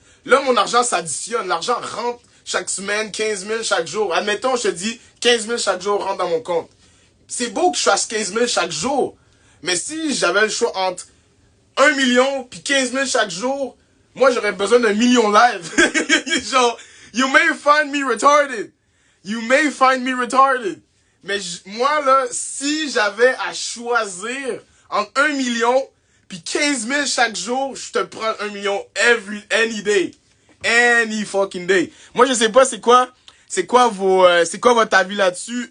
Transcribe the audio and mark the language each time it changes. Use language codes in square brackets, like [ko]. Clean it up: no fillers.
[fr] Là, mon argent s'additionne. L'argent rentre chaque semaine, 15 000 chaque jour. Admettons, je te dis, 15 000 chaque jour rentre dans mon compte. C'est beau que je fasse 15 000 chaque jour. Mais si j'avais le choix entre 1 million puis 15 000 chaque jour, moi, j'aurais besoin d'un million live. [en] Genre, you may find me retarded. You may find me retarded. [fr] Mais moi, là, si j'avais à choisir entre 1 million puis 15 000 chaque jour, je te prends 1 million [en] any day. Any fucking day. [fr] Moi, je sais pas c'est quoi votre avis là-dessus.